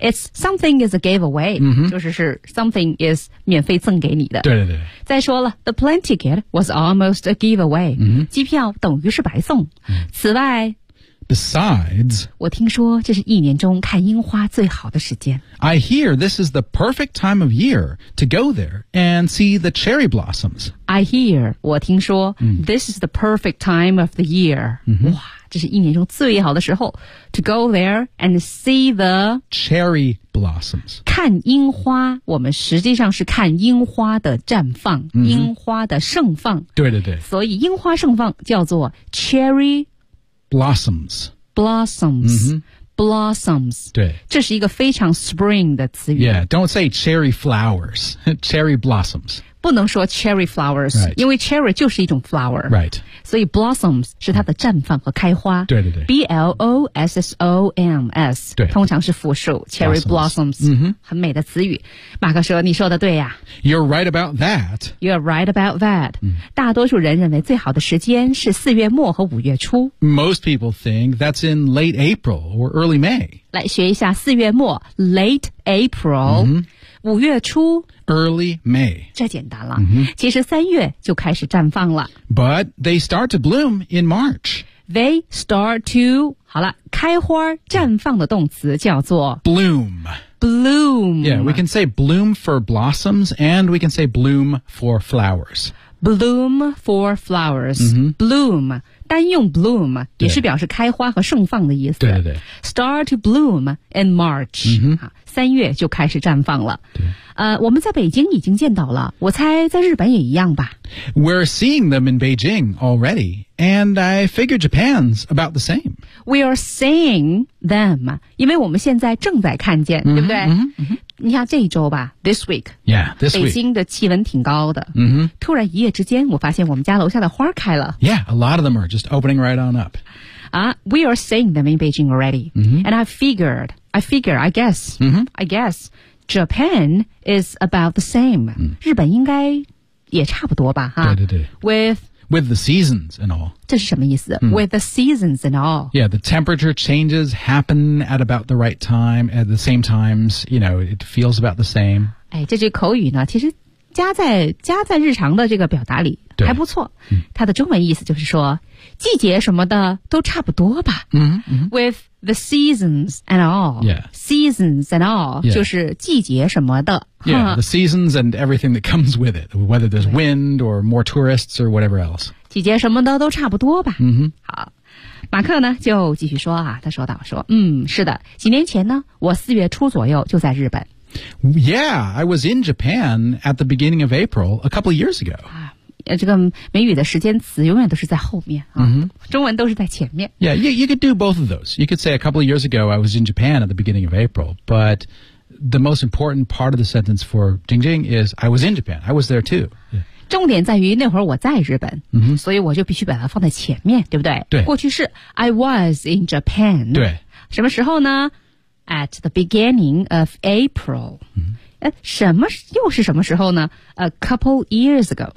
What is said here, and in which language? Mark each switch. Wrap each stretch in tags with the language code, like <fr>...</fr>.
<en>It's something is a giveaway.、</en> <zh>就是</zh> <en>something is</en> <zh>免费赠给你的。对对对。再说了</zh> <en>,the plane ticket was almost a giveaway.、</en> <zh>机票等于是白送。此外</zh> <en>,besides,</en> <zh>我听说这是一年中看樱花最好的时间。</zh> <en>I hear this is the perfect time of year to go there and see the cherry blossoms. I hear,</en> <zh>我听说、</zh> <en>this is the perfect time of the year.、</en> <zh>哇这是一年中最好的时候</zh> <en>to go there and see the cherry blossoms.</en> <zh>看樱花我们实际上是看樱花的绽放、樱花的盛放。对对对。所以樱花盛放叫做 cherry</zh> <en>blossoms. Blossoms.、Blossoms.</en> <zh>对。这是一个非常 spring 的词语。</zh> <en>Yeah, don't say cherry flowers. cherry blossoms.</en> <zh>不能说 cherry flowers,、</zh> <en>right.</en> <zh>因为 cherry 就是一种 flower.</zh> <en>Right.</en> <zh>所以 blossoms 是它的绽放和开花。对对对。</zh> <en>B-L-O-S-S-O-M-S,</en> <zh>对通常是复数 cherry blossoms,、 mm-hmm. 很美的词语。马克说你说的对呀、</zh> <en>啊。You're right about that. You're right about that.、Mm.</en> <zh>大多数人认为最好的时间是四月末和五月初。</zh> <en>Most people think that's in late April or early May.</en> <zh>来学一下四月末 late April.、 Mm-hmm. 五月初</zh> <en>Early May</en> <zh>这简单了、 mm-hmm. 其实三月就开始绽放了</zh> <en>But they start to bloom in March They start to</en> <zh>好了开花绽放的动词叫做</zh> <en>Bloom Bloom Yeah, we can say bloom for blossoms And we can say bloom for flowers Bloom for flowers、 mm-hmm.</en> <zh>Bloom单用 bloom 也是表示开花和盛放的意思对对对</zh> <en>start to bloom in March、 mm-hmm.</en> <zh>啊、三月就开始绽放了对我们在北京已经见到了我猜在日本也一样吧</zh> <en>We're seeing them in Beijing already And I figure Japan's about the same We are seeing them</en> <zh>因为我们现在正在看见、 mm-hmm. 对不对、 mm-hmm. 你看这一周吧</zh> <en>This week Yeah, this week</en> <zh>北京的气温挺高的、 mm-hmm. 突然一夜之间我发现我们家楼下的花开了</zh> <en>Yeah, a lot of them areJust opening right on up. We are seeing them in Beijing already.、 Mm-hmm. And I guess,、 mm-hmm. I guess Japan is about the same.、 Mm.</en> <zh>日本应该也差不多吧、huh? 对对对</zh> <en>With the seasons and all.</en> <zh>这是什么意思、</zh> <en>mm. With the seasons and all. Yeah, the temperature changes happen at about the right time, at the same times, you know, it feels about the same.</en> <zh>哎，这句口语呢，其实加在日常的这个表达里还不错、嗯、它的中文意思就是说季节什么的都差不多吧、嗯嗯、</zh> <en>With the seasons and all、 yeah. Seasons and all、 yeah.</en> <zh>就是季节什么的</zh> <en>Yeah, the seasons and everything that comes with it Whether there's wind or more tourists or whatever else</en> <zh>季节什么的都差不多吧、嗯、好马克呢就继续说啊他说道说嗯是的几年前呢我四月初左右就在日本</zh> <en>Yeah, I was in Japan at the beginning of April a couple of years ago.</en> <zh>啊，这个美语的时间词永远都是在后面啊， mm-hmm. 中文都是在前面。</zh> <en>Yeah, you could do both of those. You could say a couple of years ago I was in Japan at the beginning of April, but the most important part of the sentence for Jing Jing is I was in Japan. I was there too.、Yeah.</en> <zh>重点在于那会儿我在日本、 mm-hmm. 所以我就必须把它放在前面对不对对过去式</zh> <en>I was in Japan</en> <zh>对什么时候呢</zh> <en>At the beginning of April、 mm-hmm.</en> <zh>什么又是什么时候呢</zh> <en>A couple years ago</en>